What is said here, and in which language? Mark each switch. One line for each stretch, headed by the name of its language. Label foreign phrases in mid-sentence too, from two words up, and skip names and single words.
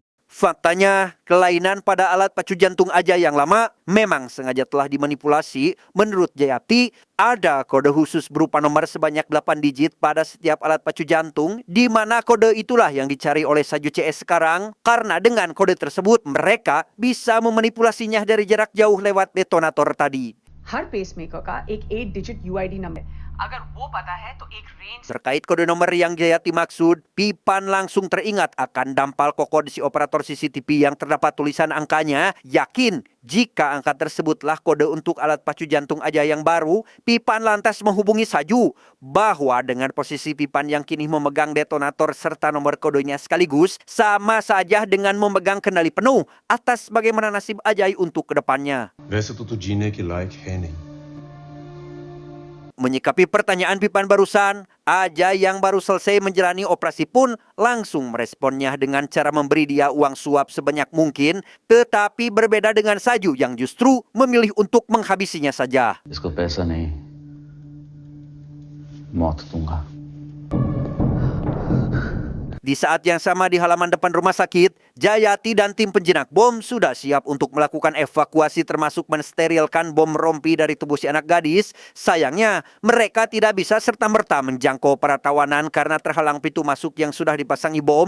Indonesian: Faktanya, kelainan pada alat pacu jantung Aja yang lama memang sengaja telah dimanipulasi. Menurut Jayati, ada kode khusus berupa nomor sebanyak 8 digit pada setiap alat pacu jantung, di mana kode itulah yang dicari oleh salju CS sekarang. Karena dengan kode tersebut, mereka bisa memanipulasinya dari jarak jauh lewat detonator tadi.
Hindi: हर पेसमेकर का एक 8
English: digit UID number
Hindi: है. अगर वो पता है तो एक रेंज
Indonesian: Terkait kode nomor yang Jayati maksud, Pipan langsung teringat akan dampal kokoh di si operator CCTV yang terdapat tulisan angkanya. Yakin jika angka tersebutlah kode untuk alat pacu jantung Aja yang baru, Pipan lantas menghubungi salju bahwa dengan posisi Pipan yang kini memegang detonator serta nomor kodenya sekaligus, sama saja dengan memegang kendali penuh atas bagaimana nasib Ajay untuk kedepannya.
Hindi: वैसे तो तू जीने के लायक है नहीं.
Indonesian: Menyikapi pertanyaan Pipan barusan, Ajay yang baru selesai menjalani operasi pun langsung meresponnya dengan cara memberi dia uang suap sebanyak mungkin. Tetapi berbeda dengan salju yang justru memilih untuk menghabisinya saja.
Hindi: इसको पैसा नहीं मौत दूंगा.
Indonesian: Di saat yang sama di halaman depan rumah sakit, Jayati dan tim penjinak bom sudah siap untuk melakukan evakuasi termasuk mensterilkan bom rompi dari tubuh si anak gadis. Sayangnya, mereka tidak bisa serta-merta menjangkau para tawanan karena terhalang pintu masuk yang sudah dipasangi bom.